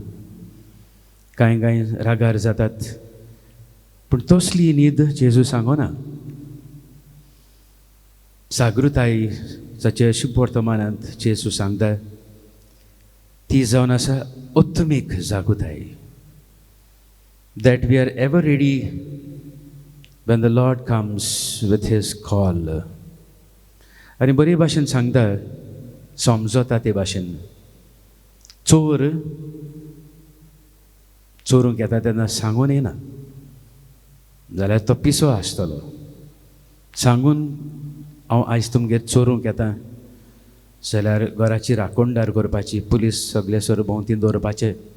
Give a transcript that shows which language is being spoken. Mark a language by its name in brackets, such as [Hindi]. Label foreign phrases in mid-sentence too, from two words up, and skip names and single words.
[Konkani] कांय कांय रागार जातात, पूण तसली न्हीद जेजू सांगना. जागृताय जाचे शुभ वर्तमानांत जेजू सांगता ती जावन आसा उत्तमीक जागृताय. [English] That we are ever ready when the Lord comes with His call. [Konkani] आनी बरे भाशेन सांगता, समजता ते भाशेन. चोरूंक येता तेन्ना सांगून येना, जाल्यार तो पिसो आसतलो. सांगून हांव आयज तुमगेर चोरूंक येता जाल्यार घराची राखणदार करपाची, पुलीस सगळे सर भोंवती दवरपाचे.